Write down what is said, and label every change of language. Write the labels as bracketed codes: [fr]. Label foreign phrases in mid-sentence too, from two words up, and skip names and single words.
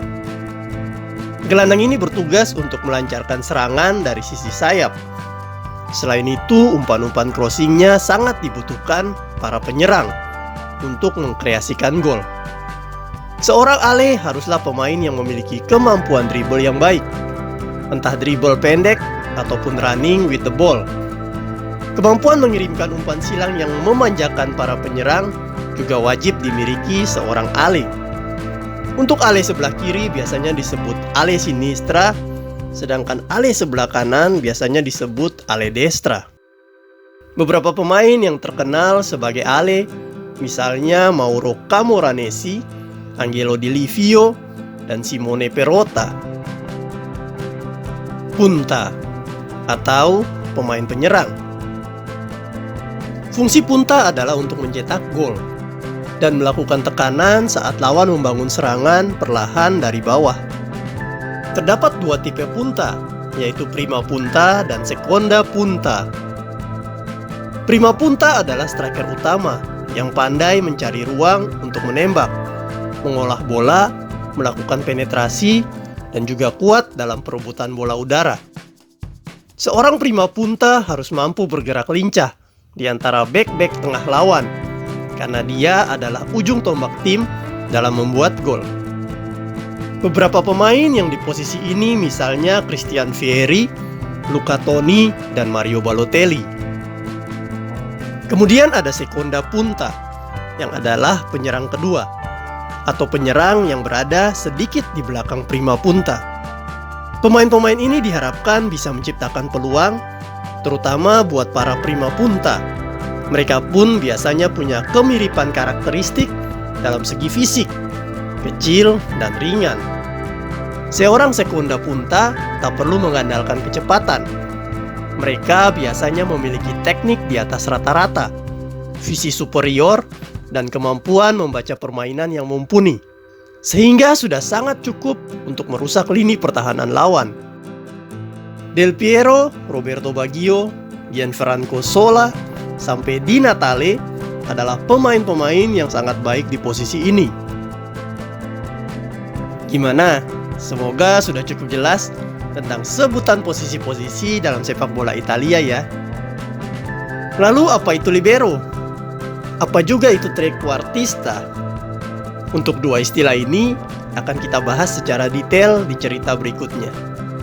[id] Gelandang ini bertugas untuk melancarkan serangan dari sisi sayap. Selain itu, umpan-umpan crossingnya sangat dibutuhkan para penyerang untuk mengkreasikan gol. Seorang ale haruslah pemain yang memiliki kemampuan dribble yang baik, entah dribble pendek ataupun [en] running with the ball. [id] Kemampuan mengirimkan umpan silang yang memanjakan para penyerang juga wajib dimiliki seorang ale. Untuk ale sebelah kiri biasanya disebut [it] ale sinistra, [id] sedangkan ale sebelah kanan biasanya disebut [it] ale destra. [id] Beberapa pemain yang terkenal sebagai ale, misalnya Mauro Camoranesi, Angelo Di Livio, dan Simone Perrotta. Punta atau pemain penyerang. Fungsi punta adalah untuk mencetak gol dan melakukan tekanan saat lawan membangun serangan perlahan dari bawah. Terdapat dua tipe punta, yaitu [it] prima punta [id] dan [it] seconda punta. Prima punta [id] adalah striker utama yang pandai mencari ruang untuk menembak, mengolah bola, melakukan penetrasi, dan juga kuat dalam perebutan bola udara. Seorang [it] prima punta [id] harus mampu bergerak lincah di antara bek-bek tengah lawan, karena dia adalah ujung tombak tim dalam membuat gol. Beberapa pemain yang di posisi ini misalnya Christian Vieri, Luca Toni, dan Mario Balotelli. Kemudian ada [it] seconda punta, [id] yang adalah penyerang kedua, atau penyerang yang berada sedikit di belakang [it] prima punta. [id] Pemain-pemain ini diharapkan bisa menciptakan peluang, terutama buat para [it] prima punta. [id] Mereka pun biasanya punya kemiripan karakteristik dalam segi fisik, kecil dan ringan. Seorang [it] seconda punta [id] tak perlu mengandalkan kecepatan. Mereka biasanya memiliki teknik di atas rata-rata, visi superior, dan kemampuan membaca permainan yang mumpuni, sehingga sudah sangat cukup untuk merusak lini pertahanan lawan. Del Piero, Roberto Baggio, Gianfranco Sola, sampai Di Natale adalah pemain-pemain yang sangat baik di posisi ini. Gimana? Semoga sudah cukup jelas tentang sebutan posisi-posisi dalam sepak bola Italia ya. Lalu apa itu libero? Apa juga itu trequartista? Untuk dua istilah ini akan kita bahas secara detail di cerita berikutnya.